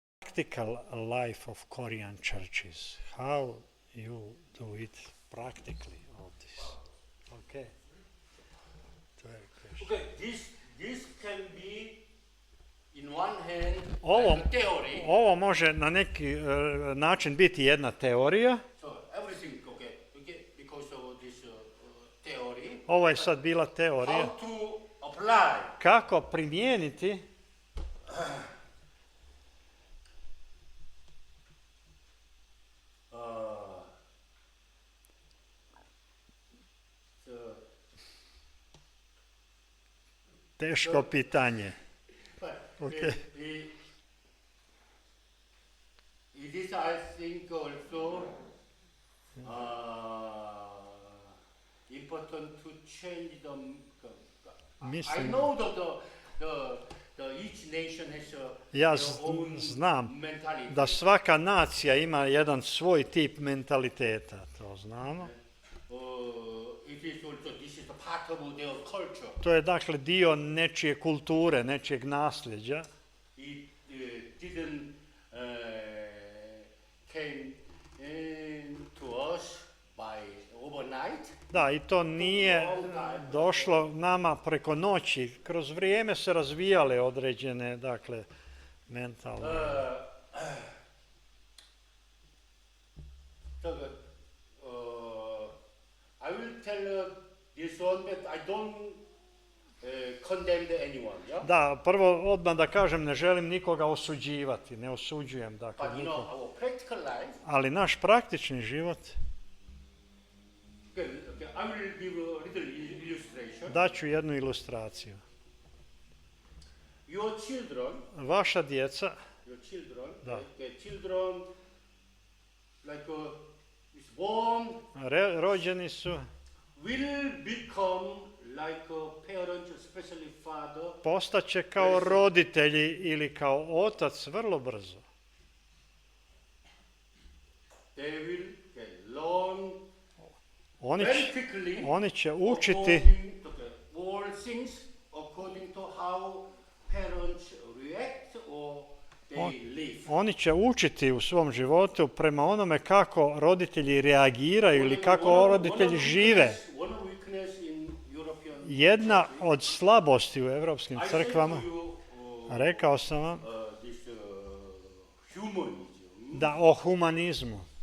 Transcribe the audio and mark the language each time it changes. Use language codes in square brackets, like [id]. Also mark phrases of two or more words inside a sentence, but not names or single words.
[en] practical life of Korean churches? How you do it practically, all this? Okay. Okay, this can be in one hand [bs] Ovo, [en] like a theory. [bs] ovo može na neki način biti jedna teorija. [en] So everything okay, because of this theory. [bs] Ovo je sad bila teorija. [en] How to apply? [bs] Kako primijeniti teško pitanje. [en] Okay. It is, I think, also important to change the. I know that the each nation has [bs] Ja [en] their own [bs] znam [en] mentality. [bs] da svaka nacija ima jedan svoj tip mentaliteta, to znamo. [en] It is also, this is a part of their culture. [bs] To je dakle dio nečije kulture, nečijeg nasljeđa. [en] It didn't came to us by overnight. [bs] Da, i to nije došlo nama preko noći. Kroz vrijeme se razvijale određene, dakle, mentalne. [en] I will tell this one that I don't condemn anyone. Yeah? [bs] Da, prvo odmah da kažem, ne želim nikoga osuđivati, ne osuđujem, dakle, [en] But [bs] nikoga. [en] our practical life. [bs] Ali naš praktični život, [en] Okay, I will give a little illustration. [bs] daću jednu ilustraciju. [en] Your children, [bs] Vaša djeca, da. [en] children like is born, [bs] rođeni su, [en] will become like parents, especially father. [bs] postaće kao roditelji ili kao otac vrlo brzo. [en] They will learn [bs] Oni će učiti [en] all things according to how parents react or they live. [bs] Oni će učiti u svom životu prema onome kako roditelji reagiraju ili kako roditelji žive. Jedna od slabosti u europskim crkvama, rekao sam vam, da o humanizmu.